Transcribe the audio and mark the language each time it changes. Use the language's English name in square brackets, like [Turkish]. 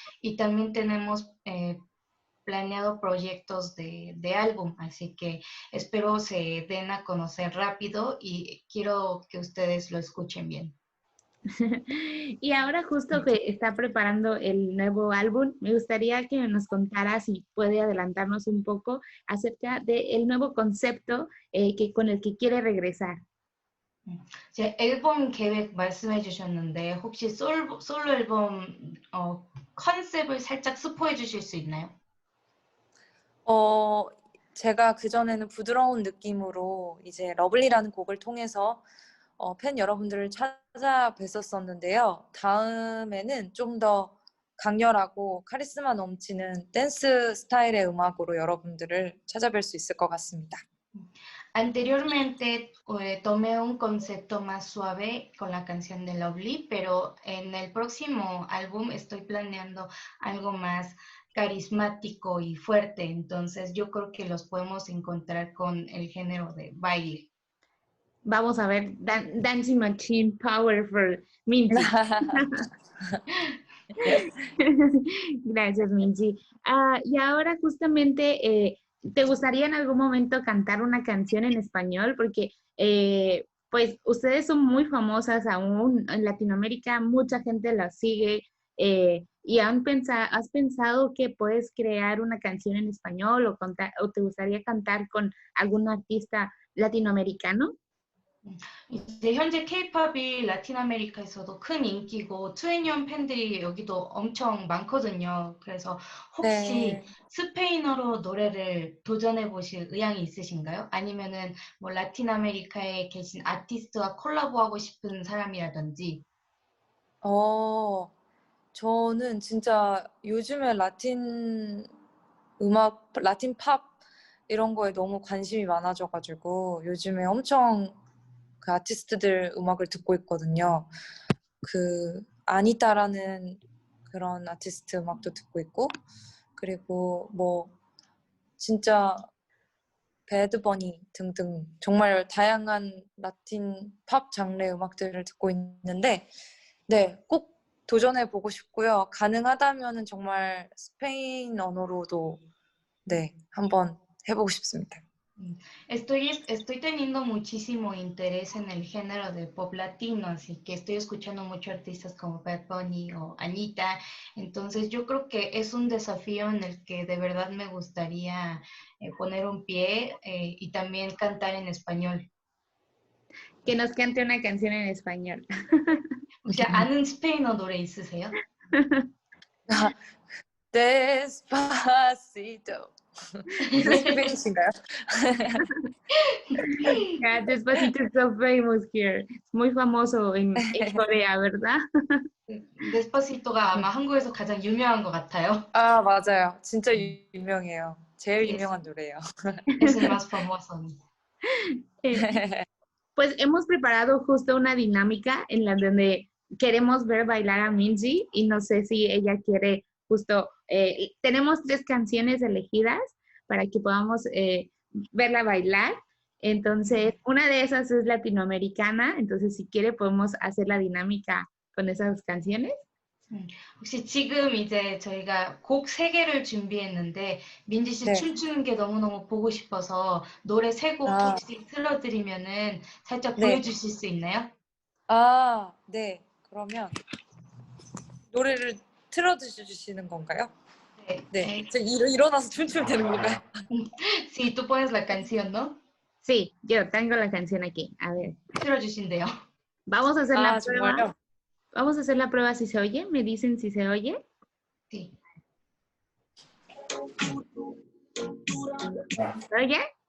[Spanish] Y también tenemos planeado proyectos de álbum, así que espero se den a conocer rápido y quiero que ustedes lo escuchen bien. Y ahora justo que está preparando el nuevo álbum, me gustaría que nos contara si puede adelantarnos un poco acerca del nuevo concepto con el que quiere regresar. [Korean] 제 앨범 계획 말씀해 주셨는데 혹시 솔로 앨범 컨셉을 살짝 스포해 주실 수 있나요? 제가 그전에는 부드러운 느낌으로 이제 러블리라는 곡을 통해서 팬 여러분들을 찾아뵀었었는데요. 다음에는 좀 더 강렬하고 카리스마 넘치는 댄스 스타일의 음악으로 여러분들을 찾아뵐 수 있을 것 같습니다. Anteriormente tomé un concepto más suave con la canción de Lovely, pero en el próximo álbum estoy planeando algo más carismático y fuerte, entonces yo creo que los podemos encontrar con el género de baile. Vamos a ver [English] Dancing Machine Power for Minzy. [Korean] Gracias, Minzy. Y ahora justamente, ¿te gustaría en algún momento cantar una canción en español? Porque pues ustedes son muy famosas aún en Latinoamérica, mucha gente las sigue. ¿Y has pensado que puedes crear una canción en español o te gustaría cantar con algún artista latinoamericano? 이제 현재 K-팝이 라틴 아메리카에서도 큰 인기고 2NE1 팬들이 여기도 엄청 많거든요. 그래서 혹시 네. 스페인어로 노래를 도전해 보실 의향이 있으신가요? 아니면은 뭐 라틴 아메리카에 계신 아티스트와 콜라보하고 싶은 사람이라든지. 저는 진짜 요즘에 라틴 음악, 라틴 팝 이런 거에 너무 관심이 많아져가지고 요즘에 엄청 그 아티스트들 음악을 듣고 있거든요. 그 아니타라는 그런 아티스트 음악도 듣고 있고 그리고 뭐 진짜 배드버니 등등 정말 다양한 라틴 팝 장르의 음악들을 듣고 있는데 네, 꼭 도전해보고 싶고요. 가능하다면은 정말 스페인 언어로도 네, 한번 해보고 싶습니다. [Spanish] Estoy teniendo muchísimo interés en el género de pop latino, así que estoy escuchando mucho artistas como Bad Bunny o Anita, entonces yo creo que es un desafío en el que de verdad me gustaría poner un pie y también cantar en español. Que nos cante una canción en español. [Korean] 혹시 아는 스페인어 노래 있으세요? Despacito. 스페인인가요? [English] Yeah, Despacito is so famous here. [Spanish] Es muy famoso en Corea, ¿verdad? [Korean] Despacito가 아마 한국에서 가장 유명한 것 같아요. 아, 맞아요. 진짜 유명해요. 제일 [Spanish] Sí, [Korean] 유명한 노래예요. [Spanish] es el más famoso. Pues hemos preparado justo una dinámica en la donde queremos ver bailar a Minzy y no sé si ella quiere justo, tenemos 3 canciones elegidas para que podamos verla bailar Entonces, una de esas es latinoamericana, entonces si quiere podemos hacer la dinámica con esas canciones. [Korean] 혹시 지금 이제 저희가 곡 3개를 준비했는데 민지 씨 네. 춤추는 게 너무너무 보고 싶어서 노래 3곡 아, 혹시 틀어드리면은 살짝 네. 보여주실 수 있나요? 아, 네. 그러면 노래를 틀어주시는 건가요? 네. 네. 제가 일어나서 춤추면 되는 건가요? [Spanish] Sí, tú pones la canción, ¿no? Sí, yo tengo la canción aquí. A ver, [Korean] 틀어주신대요. [Spanish] vamos a hacer la [Korean] 아, [Spanish] prueba. [Korean] 정말요? [Spanish] Vamos a hacer la prueba si se oye. Me dicen si se oye. Sí. ¿Se oye?